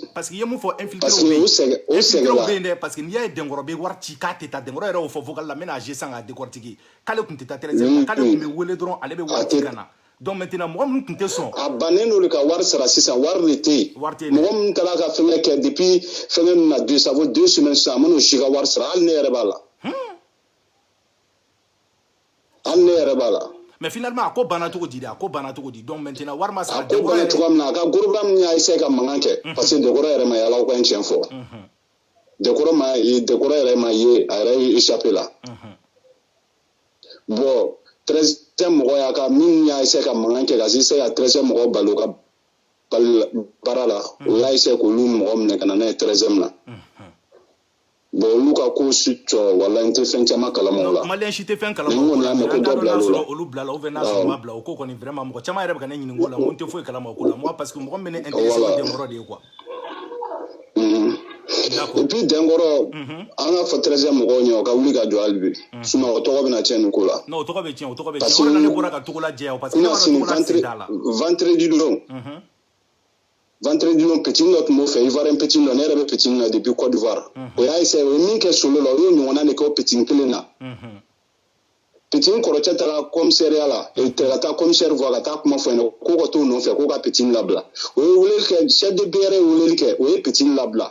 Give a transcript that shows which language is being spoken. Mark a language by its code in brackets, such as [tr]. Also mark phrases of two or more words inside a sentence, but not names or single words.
[bm] parce que i ye mun fɔ infiltrés bɛ yen dɛ parce que n'i y'a ye Denkɔrɔ bɛ wari ci k'a tɛ taa Denkɔrɔ yɛrɛ y'o fɔ vocal la n bɛna ag san k'a décortiquer k'ale tun tɛ taa 13e k'ale tun bɛ wele dɔrɔn ale bɛ wari ci ka na [fr] donc maintenant [bm] mɔgɔ minnu tun tɛ sɔn a bannen don ka wari sara sisan wari de tɛ yen mɔgɔ min taara ka fɛngɛ kɛ depuis fɛngɛ min na [fr] ça vaut 2 semaines [bm] sisan a man'o si ka wari sara hali ne yɛrɛ b'a la [fr] mais finalement [bm] a ko banna cogo di [fr] donc maintenant [bm] wari ma sara a ko banna cogoya min na a ka gouvernement min y'a essayé ka mankan kɛ parce que Denkɔrɔ yɛrɛ ma ye Ala ko an tiɲɛ fɔ Denkɔrɔ yɛrɛ ma ye a yɛrɛ ye échappé la bon 13e mɔgɔ y'a ka min y'a essayé ka mankan kɛ ka se ka 13e mɔgɔ balo ka baara la o y'a essayé k'olu mɔgɔ minɛ ka na n'a ye 13e na bon olu ka ko si jɔ wala n tɛ fɛn caman kalama o la maliyɛn si tɛ fɛn kalama o la n'a sɔrɔ olu bilala [fr] ou bien [bm] n'a sɔrɔ u ma bila o ko kɔni vraiment mɔgɔ caman yɛrɛ bɛ ka ne ɲininka o la n ko n tɛ foyi kalama o ko la [fr] moi parce que [bm] mɔgɔ min bɛ ne intéressé o Denkɔrɔ de ye quoi [fr] et puis [bm] Denkɔrɔ an ka fɔ 13e mɔgɔw ɲɛ o ka wuli ka jɔ hali bi sinon o tɔgɔ bɛna tiɲɛ nin ko la non o tɔgɔ bɛ tiɲɛ o de la ne bɔra ka Togola jɛya parce que ne b'a dɔn Togola sen t'a la vendredi don petit dɔ tun b'o fɛ Ivoirien petit dɔ ne yɛrɛ bɛ petit na depuis Côte d'Ivoire o y'a essayé o ye min kɛ solo la o y'o ɲɔgɔnna de kɛ o petit kelen na petit kɔrɔcɛ taara commissariat la ka taa [fr] commissaire voir [bm] ka taa kuma fɔ ɲɛna k'o ka t'o nɔfɛ k'o ka petit labila o ye weleli kɛ [fr] chef de BR [bm] ye weleli kɛ o ye petit labila